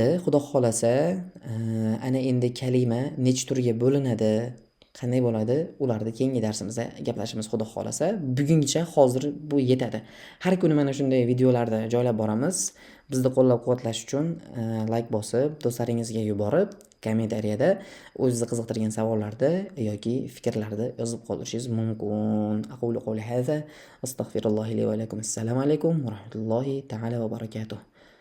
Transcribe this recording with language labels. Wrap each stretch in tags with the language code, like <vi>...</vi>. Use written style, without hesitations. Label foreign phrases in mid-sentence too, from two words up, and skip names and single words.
<uz>Xudo xolasa, ana endi kalima nech turga bo'linadi, qanday bo'ladi, ularni keyingi darsimizda gaplashamiz xudo xolasa. Bugungacha hozir bu yetadi. Har kuni mana shunday videolarni joylab boramiz. Bizni qo'llab-quvvatlash uchun like bosib, do'stlaringizga yuborib, kommentariyada o'zingizni qiziqtirgan savollarni yoki fikrlarni yozib qoldirishingiz mumkin.</uz> <ar>أقول قولي هذا, أستغفر الله لي ولكم. السلام عليكم ورحمة الله تعالى وبركاته.</ar>